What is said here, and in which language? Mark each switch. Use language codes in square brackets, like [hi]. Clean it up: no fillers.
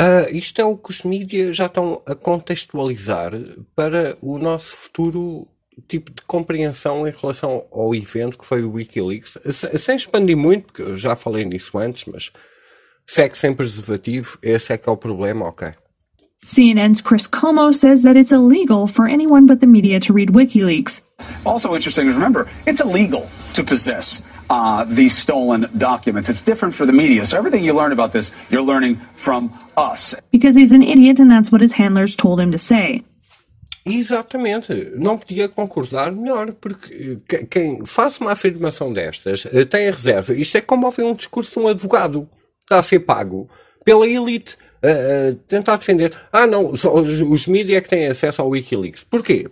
[pt] Isto é o que os mídias já estão a contextualizar para o nosso futuro tipo de compreensão em relação ao evento que foi o WikiLeaks. Sem expandir muito, porque eu já falei nisso antes, mas sexo sem preservativo, esse é que é o problema, ok. [en] CNN's Chris Cuomo says that it's illegal for anyone but the media to read WikiLeaks. Also interesting is, remember, it's illegal to possess these stolen documents. It's different for the media. So everything you learn about this, you're learning from us. Because he's an idiot and that's what his handlers told him to say. [pt] Exatamente. Não podia concordar melhor, porque quem faz uma afirmação destas tem a reserva. Isto é como ouvir um discurso de um advogado que está a ser pago pela elite, tentar defender. Ah, não, os mídia é que têm acesso ao WikiLeaks. Porquê?